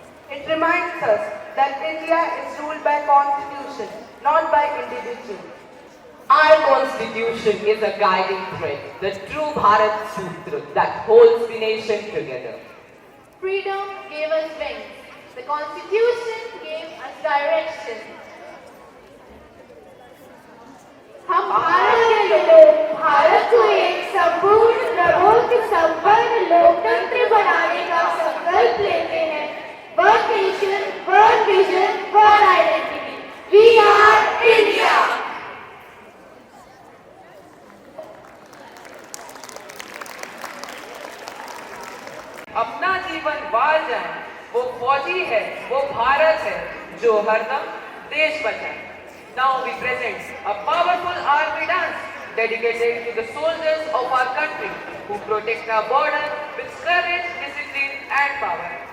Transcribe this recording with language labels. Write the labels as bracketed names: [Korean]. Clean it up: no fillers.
[English] It reminds us that India is ruled by Constitution, not by individuals. Our constitution is a guiding thread, the true Bharat Sutra that holds the nation together. Freedom gave us wings. The Constitution gave us direction. [Hindi] हम भारत के लोग भारत को एक संपूर्ण प्रबोध संपन्न लोकतंत्र बनाने का संकल्प लेते हैं. [English] One nation, one vision, one identity. We are India. [Hindi] अपना जीवन वार जाए, वो फौजी है, वो भारत है, जो हरदम देश बचाए. [English] Now we present a powerful army dance dedicated to the soldiers of our country who protect our border with courage, discipline and power.